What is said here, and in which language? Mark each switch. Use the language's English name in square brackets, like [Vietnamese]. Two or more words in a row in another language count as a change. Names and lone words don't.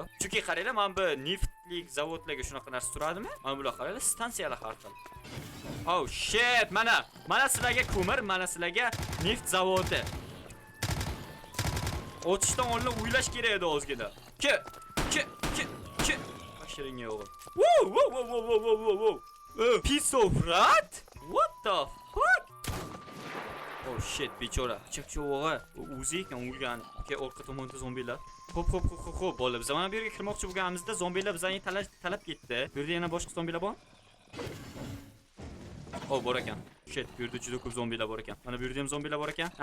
[Uzbek] Chunki qaranglar, mana bu neftlik zavodlarga shunaqa narsa turadimi? Mana bular qaranglar, stansiyalar har xil. [English] Oh shit, [Uzbek] mana sizlarga ko'mir, mana sizlarga neft zavodi. O'tishdan oldin o'ylash kerak edi ozgina. Ki. Bashiringa o'g'il. [English] Whoa. Piece of rat? What the fuck? Oh shit, [Uzbek] bechora. Chakcho'g'a. O'zi ekan o'lgan. Okay, orqa tomonda zombilar. Xo'p, bolalar. Biz mana bu yerga kirmoqchi bo'lganimizda zombilar bizdan talab ketdi. Bu yerda yana boshqa zombilar bor? Oh, bor ekan. Shit, bu yerda juda ko'p zombilar bor ekan. Mana bu yerda ham zombilar bor ekan.